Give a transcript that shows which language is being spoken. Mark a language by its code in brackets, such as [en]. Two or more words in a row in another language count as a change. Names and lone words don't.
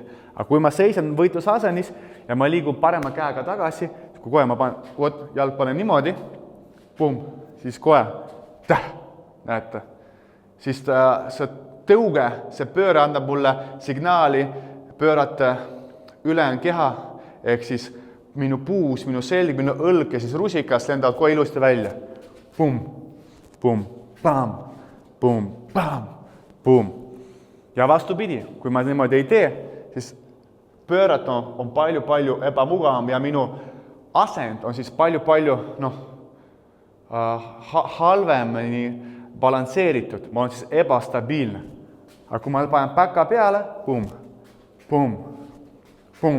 [et] Aga kui ma seisan võitlusasenis ja ma liigun parema käega tagasi, kui kohe ma jalg panen niimoodi, pum, siis kohe, näete, siis see tõuge, see pööre annab mulle signaali pöörata ülejäänud keha, ehk siis minu puus, minu selg, minu õlg ja siis rusikas lendavad kohe ilusti välja. Pum, pum, pam, pum, pam, pum. Ja vastupidi, kui ma niimoodi ei tee, siis pöörata on palju ebamugavam ja minu asend on siis palju halvemini balansseeritud, ma olen siis ebastabiilne. Aga kui ma panen päka peale, pum, pum, pum.